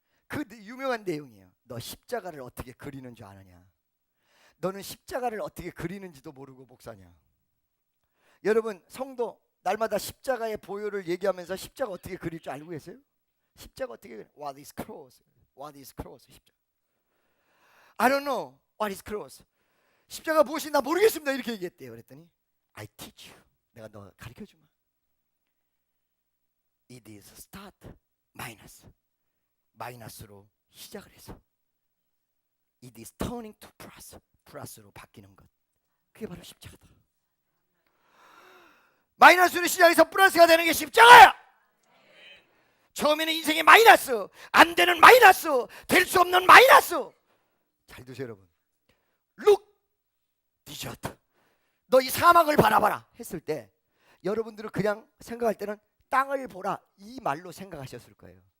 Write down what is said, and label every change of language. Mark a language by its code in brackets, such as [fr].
[ko] 그 유명한 내용이에요. 너 십자가를 어떻게 그리는 줄 아느냐? 너는 십자가를 어떻게 그리는지도 모르고 목사냐? 여러분, 성도 날마다 십자가의 보혈을 얘기하면서 십자가 어떻게 그릴 줄 알고 계세요? 십자가 어떻게 그려? [en] What is cross? What is cross? [ko] 십자가. [en] I don't know what is cross. [ko] 십자가 무엇인지 나 모르겠습니다. 이렇게 얘기했대요. 그랬더니 [en] I teach you. [ko] 내가 너 가르쳐주마. [en] It is start minus. [ko] 마이너스로 시작을 해서 [en] It is turning to plus. [ko] 플러스로 바뀌는 것. 그게 바로 십자가다. 마이너스로 시작해서 플러스가 되는 게 십자가야. 처음에는 인생의 마이너스, 안 되는 마이너스, 될 수 없는 마이너스. 잘 드세요 여러분. [en] Look, desert. [ko] 너 이 사막을 바라봐라 했을 때 여러분들은 그냥 생각할 때는 땅을 보라 이 말로 생각하셨을 거예요.